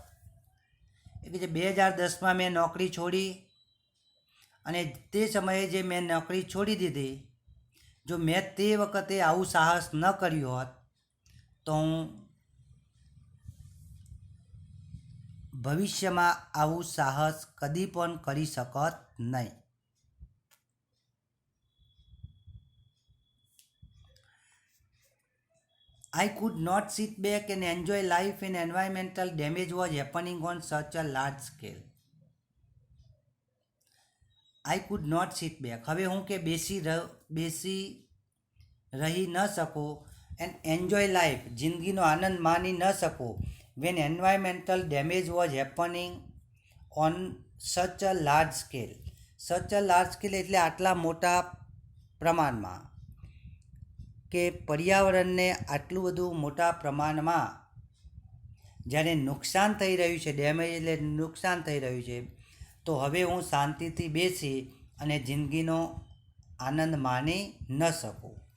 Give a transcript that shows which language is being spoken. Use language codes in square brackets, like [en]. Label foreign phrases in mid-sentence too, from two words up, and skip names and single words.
[gu] એટલે કે 2010માં મેં નોકરી છોડી, અને તે સમયે જે મેં નોકરી છોડી દીધી, જો મેં તે વખતે આવું સાહસ ન કર્યું હોત તો હું ભવિષ્યમાં આવું સાહસ કદી પણ કરી શકત નહીં. [en] I could not sit back and enjoy life when environmental damage was happening on such a large scale. I could not sit back. [gu] હવે હું કે બેસી રહી ન શકું, [en] and enjoy life, [gu] જિંદગીનો આનંદ માણી ન શકું, [en] when environmental damage was happening on such a large scale. such a large scale [gu] એટલે આટલા મોટા પ્રમાણમાં, કે પર્યાવરણને આટલું બધું મોટા પ્રમાણમાં જ્યારે નુકસાન થઈ રહ્યું છે, ડેમેજ એટલે નુકસાન થઈ રહ્યું છે, તો હવે હું શાંતિથી બેસી અને જિંદગીનો આનંદ માણી ન શકું.